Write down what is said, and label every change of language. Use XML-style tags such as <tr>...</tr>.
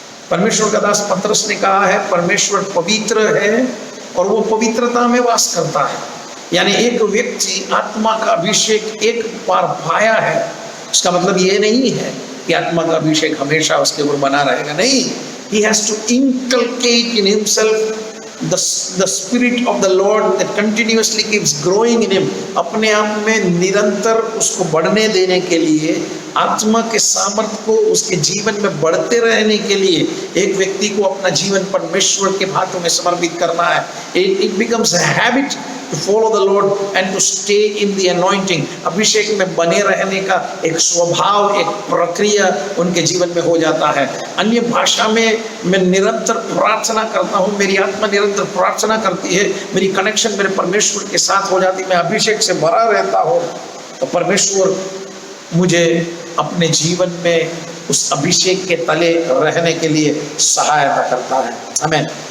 <hi>परमेश्वर का दास पतरस ने कहा है परमेश्वर पवित्र है और वो पवित्रता में वास करता है। यानी एक व्यक्ति आत्मा का अभिषेक एक बार पाया है, उसका मतलब ये नहीं है कि आत्मा का अभिषेक हमेशा उसके ऊपर बना रहेगा, नहीं।</hi> <en>He has to inculcate in himself the spirit of the Lord that continuously keeps growing in him.</en> <hi>अपने आप में निरंतर उसको बढ़ने देने के लिए, आत्मा के सामर्थ्य को उसके जीवन में बढ़ते रहने के लिए एक व्यक्ति को अपना जीवन परमेश्वर के हाथों में समर्पित करना है।</hi> <en>It becomes a habit to follow the Lord and to stay in the anointing.</en> <hi>अभिषेक में बने रहने का एक स्वभाव, एक प्रक्रिया उनके जीवन में हो जाता है। अन्य भाषा में मैं निरंतर प्रार्थना करता हूँ, मेरी आत्मा निरंतर प्रार्थना करती है, मेरी कनेक्शन मेरे परमेश्वर के साथ हो जाती है, मैं अभिषेक से भरा रहता हूँ, तो परमेश्वर मुझे अपने जीवन में उस अभिषेक के तले रहने के लिए सहायता करता है। आमीन।</hi>